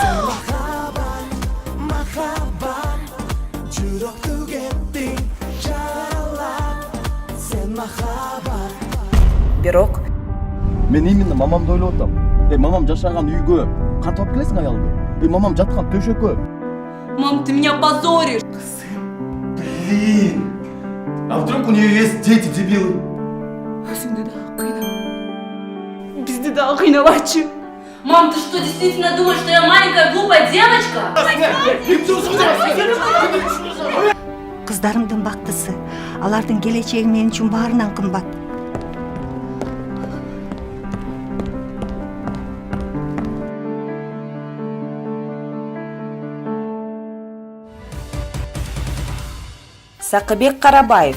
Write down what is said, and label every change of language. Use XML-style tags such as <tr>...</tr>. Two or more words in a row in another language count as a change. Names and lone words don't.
<ky>Бирок Мен именно мамамды ойлоп атам. Мамам жашаган үйгө кантип алып келесиң аялды? Мамам жаткан төшөккө.</ky> <ru>Мам, ты меня позоришь. Блин. А вдруг у нее есть дети, дебилы?</ru> <kk>Өзіңді да қинап. Бізді да қинаватшы.</kk> <ru>Мам, ты что, действительно думаешь, что я маленькая глупая девочка?</ru> <ky>Кыздарымдын бактысы. Алардын келечеги мен үчүн баарынан кымбат. Сакыбек Карабаев,</ky>